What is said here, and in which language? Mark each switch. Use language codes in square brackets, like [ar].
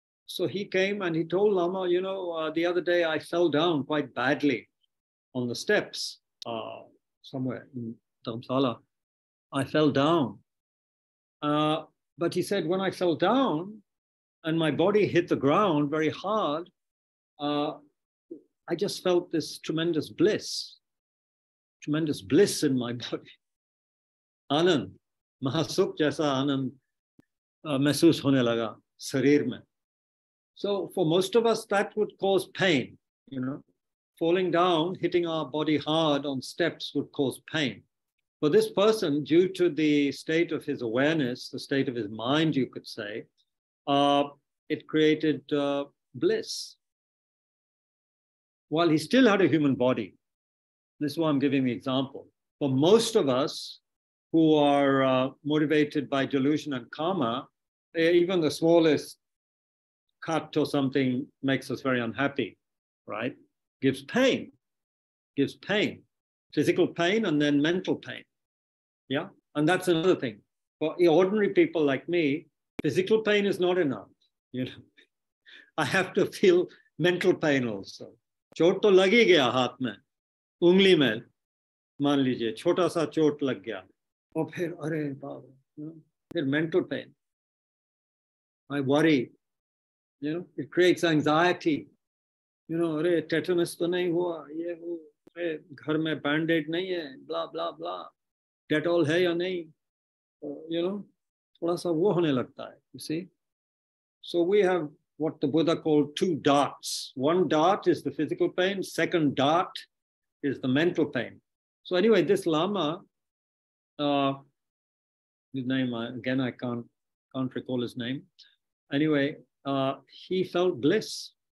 [en] So he came and he told Lama, you know, the other day I fell down quite badly on the steps somewhere in Dharamsala. I fell down. But he said, when I fell down and my body hit the ground very hard, I just felt this tremendous bliss in my body. [hi] Anand, mahasukh jaisa anand महसूस होने लगा शरीर में. [en] So for most of us, that would cause pain, you know. Falling down, hitting our body hard on steps would cause pain. For this person, due to the state of his awareness, the state of his mind, you could say, it created bliss. While he still had a human body. This is why I'm giving the example. For most of us who are motivated by delusion and karma, even the smallest cut or something makes us very unhappy, right? Gives pain, physical pain and then mental pain, yeah? And that's another thing. For ordinary people like me, physical pain is not enough, you know. I have to feel mental pain also. [hi] चोट तो लग ही गया हाथ में, उंगली में, मान लीजिए छोटा सा चोट लग गया, और फिर अरे बाबा, फिर mental pain. [en] I worry, you know, it creates anxiety. You know, [hi] अरे tetanus तो नहीं हुआ, ये वो, अरे घर में बैंडेड नहीं है, [en] blah blah blah, [hi] Dettol है या नहीं, [en] you know, [hi] थोड़ा सा वो होने लगता है, [en] you see. So we have what the Buddha called two darts. One dart is the physical pain, second dart is the mental pain. So anyway, this Lama, his name, again, I can't recall his name. Anyway, he felt bliss.